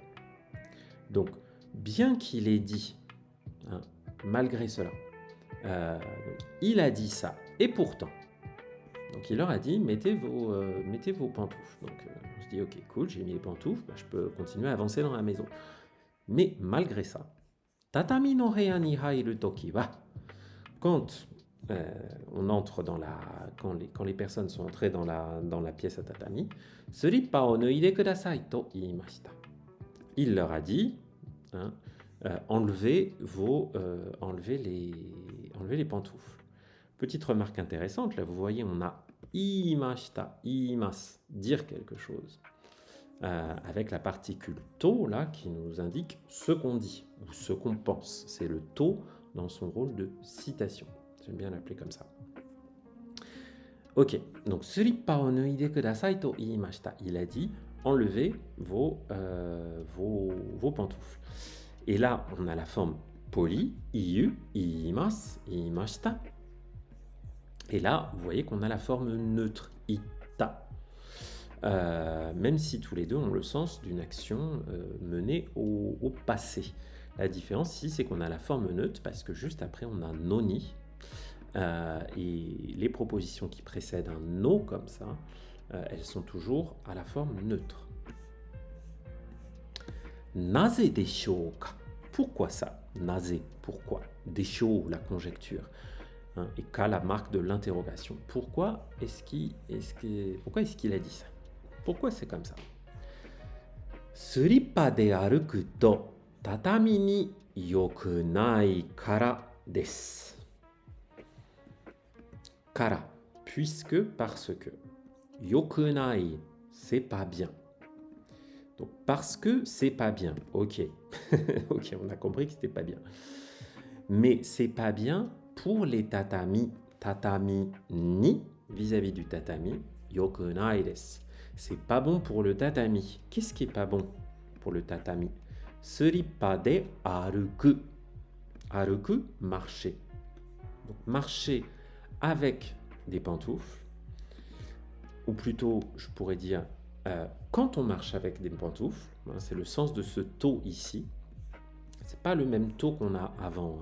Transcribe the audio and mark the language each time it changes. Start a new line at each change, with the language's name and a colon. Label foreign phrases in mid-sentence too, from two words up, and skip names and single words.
French: Donc, bien qu'il ait dit, malgré cela, il a dit ça, et pourtant. Donc, il leur a dit, mettez vos pantoufles. Donc, on se dit, ok, cool, j'ai mis les pantoufles, je peux continuer à avancer dans la maison. Mais malgré ça,
Japanese: 畳の部屋に入る時は,
French: quand on entre quand les personnes sont entrées dans la pièce à tatami,
Japanese: スリッパを脱いでくださいと言いました.
French: il leur a dit, hein, enlevez les pantoufles. Petite remarque intéressante, là vous voyez, on a imashita, imas, dire quelque chose, avec la particule to là qui nous indique ce qu'on dit ou ce qu'on pense. C'est le to dans son rôle de citation. J'aime bien l'appeler comme ça. Ok, donc
Japanese: スリッパを脱いでくださいと言いました.
French: Il a dit enlevez vos pantoufles. Et là, on a la forme polie,
Japanese: 言う、言います、言いました.
French: Et là, vous voyez qu'on a la forme neutre, ita. Même si tous les deux ont le sens d'une action menée au passé. La différence ici, c'est qu'on a la forme neutre parce que juste après, on a noni. Et les propositions qui précèdent un no comme ça, elles sont toujours à la forme neutre.
Japanese: なぜでしょうか.
French: Pourquoi ça? Naze, pourquoi? Deshou, la conjecture. Hein, et ka, la marque de l'interrogation. Pourquoi est-ce qu'il a dit ça? Pourquoi c'est comme ça?
Japanese: スリッパで歩くと畳に良くないからです. Kara,
French: puisque, parce que. Yokunai, c'est pas bien. Donc, parce que c'est pas bien. Ok. Ok, on a compris que c'était pas bien. Mais c'est pas bien pour les tatami.
Japanese: 畳に,
French: vis-à-vis du tatami,
Japanese: 良くないです.
French: C'est pas bon pour le tatami. Qu'est-ce qui est pas bon pour le tatami?
Japanese: スリッパで歩く。歩く,
French: marcher. Donc, marcher avec des pantoufles, ou plutôt, je pourrais dire, quand on marche avec des pantoufles, hein, c'est le sens de ce to ici, c'est pas le même to qu'on a avant.